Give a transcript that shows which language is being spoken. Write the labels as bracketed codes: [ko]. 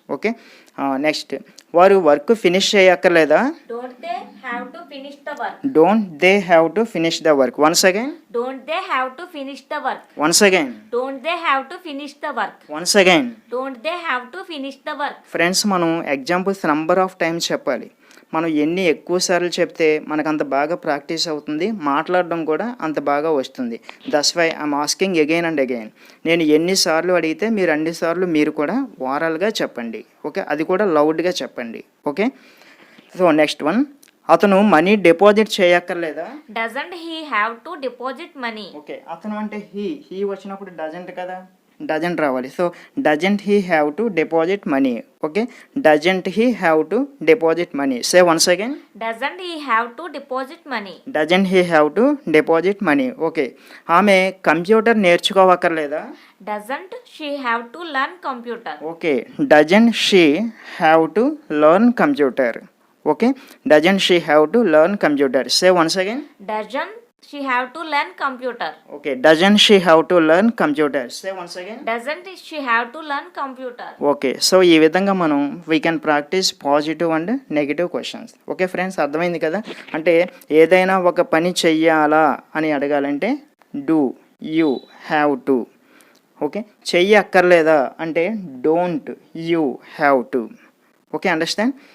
[te] Okay, next వారు work finish చేయక్కర్లేదా. [en] Don't they have to finish the work? Don't they have to finish the work. Once again. Don't they have to finish the work? Once again. Don't they have to finish the work? Once again. Don't they have to finish the work? [te] Friends, మనం examples number of times చెప్పాలి. మనం ఎన్ని ఎక్కువ సార్లు చెప్తే మనకు అంత బాగా ప్రాక్టీస్ అవుతుంది, మాట్లాడడం కూడా అంత బాగా వస్తుంది. [en] That's why I'm asking again and again. [te] నేను ఎన్నిసార్లు అడిగితే మీరు అన్నిసార్లు మీరు కూడా వారాలుగా చెప్పండి. ఓకే, అది కూడా లౌడ్గా చెప్పండి. ఓకే, సో నెక్స్ట్ వన్, అతను money deposit చేయక్కర్లేదా. [en] Doesn't he have to deposit money? [te] Okay, అతను అంటే హీ వచ్చినప్పుడు డజంట్ కదా, డజంట్ రావాలి. [en] So doesn't he have to deposit money. Okay, doesn't he have to deposit money. Say once again. Doesn't he have to deposit money? Doesn't he have to deposit money. Okay, [te] ఆమె computer నేర్చుకోవక్కర్లేదా. [en] Doesn't she have to learn computer? Okay, doesn't she have to learn computer. Okay, doesn't she have to learn computer. Say once again. Doesn't she have to learn computer? Okay, doesn't she have to learn computer. Say once again. Doesn't she have to learn computer? Okay, so [te] ఈ విధంగా మనం [en] We can practise positive and negative questions. [te] Okay friends, అర్థమైంది కదా. అంటే ఏదైనా ఒక పని చెయ్యాలా అని అడగాలంటే [en] Do you have to. Okay, [te] చెయ్యి అక్కర్లేదా అంటే [en] Don't you have to. Okay, understand.